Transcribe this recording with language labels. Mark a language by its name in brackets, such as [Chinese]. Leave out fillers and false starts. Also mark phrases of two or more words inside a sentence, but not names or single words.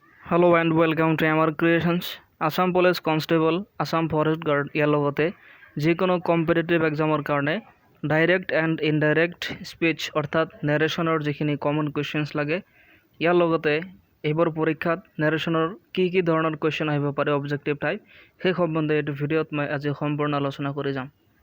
[English] hello and welcome to MR Creations Assam Police Constable Assam Forest Guard [Assamese] ইয়াৰ লগতে যিকোনো কম্পিটিটিভ এক্সামৰ কাৰণে [English] direct and indirect speech [Assamese] অৰ্থাৎ নেৰেশ্যনৰ যিখিনি [English] common questions [Assamese] লাগে ইয়াৰ লগতে এইবোৰ পৰীক্ষাত নেৰেশ্যনৰ কি ধৰণৰ কুৱেশ্যন আহিব পাৰে [English] objective type [Assamese] সেই সম্বন্ধে এইটো ভিডিঅ'ত মই আজি সম্পূৰ্ণ আলোচনা কৰি যাম।